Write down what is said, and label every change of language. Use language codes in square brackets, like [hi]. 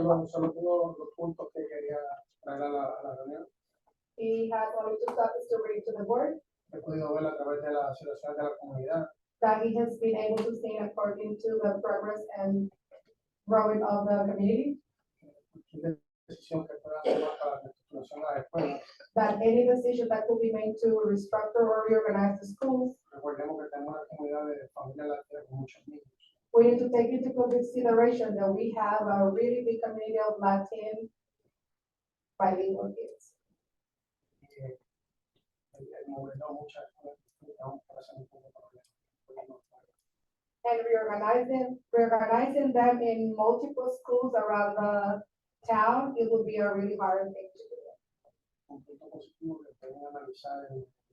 [es] Solo tengo los puntos que quería traer a la reunión. [en] He has only two topics to bring to the board [es] He podido ver a través de la situación de la comunidad, [en] that he has been able to see according to the progress and growing of the community, [es] cualquier decisión que pueda tomar para la reestructuración de la escuela. [en] that any decision that could be made to restructure or reorganize the schools, [es] Recordemos que tenemos una comunidad de familias latinas con muchos niños. [en] we need to take into consideration that we have a really big community of Latin bilingual kids. [es] Y el movernos muchas escuelas aún puede ser un poco problema. [en] And reorganizing them in multiple schools around the town, it would be a really hard thing to do. [es] Un punto positivo que pueden analizar en